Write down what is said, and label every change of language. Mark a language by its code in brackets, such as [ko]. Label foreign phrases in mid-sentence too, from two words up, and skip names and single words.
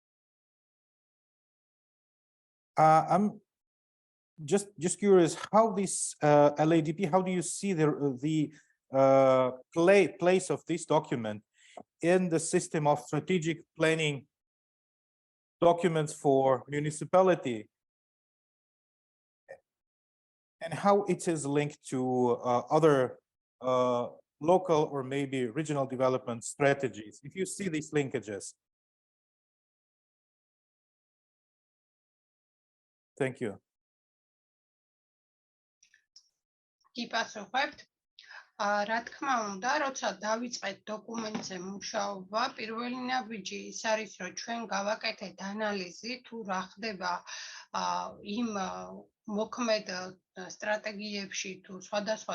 [en] I'm just curious how this LADP, how do you see the place of this document in the system of strategic planning documents for municipality, and how it is linked to other local or maybe regional development strategies, if you see these linkages? Thank you. [ka] გიპასუხებთ. რა თქმა უნდა, როცა დავიწყეთ დოკუმენტზე მუშაობა, პირველი ნაბიჯი ის არის, რომ ჩვენ გავაკეთეთ ანალიზი თუ რა ხდება იმ მოქმედ სტრატეგიებში თუ სხვადასხვა